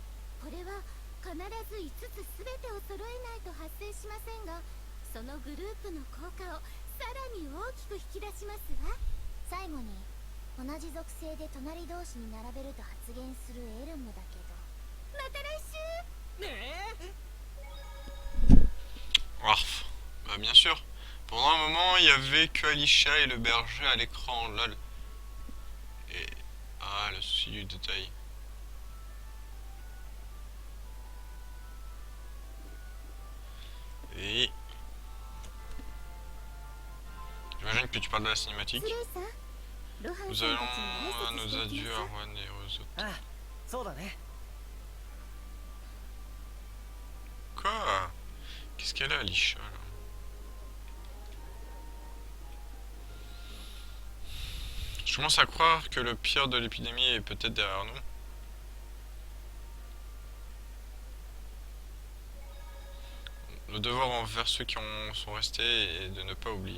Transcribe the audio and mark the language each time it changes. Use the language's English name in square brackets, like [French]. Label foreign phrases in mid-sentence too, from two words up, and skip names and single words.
[Japanese] これは必ず5つ全てを揃えないと発生しませんが、そのグループの効果をさらに大きく引き出しますわ。最後に同じ属性で隣同士に並べると発現するエルムだけど、また来週。ねえ。 [French] Ah, bah bien sûr. Pendant un moment, il y avait que Alisha et le berger à l'écran, lol. Et... Ah, le souci du détail. Et... J'imagine que tu parles de la cinématique. [Japanese] スレイさん、ロハン [French] Nous [Japanese] さん [French] allons [Japanese] たちに挨拶 [French] à nos [Japanese] しておき [French] adieux [Japanese] な [French] à [Japanese] さい。 [French] Juan et aux autres. [Japanese] ああ、そうだね。 [French] Quoi? Qu'est-ce qu'elle a, Alisha, là? Je commence à croire que le pire de l'épidémie est peut-être derrière nous. Le devoir envers ceux qui sont restés est de ne pas oublier.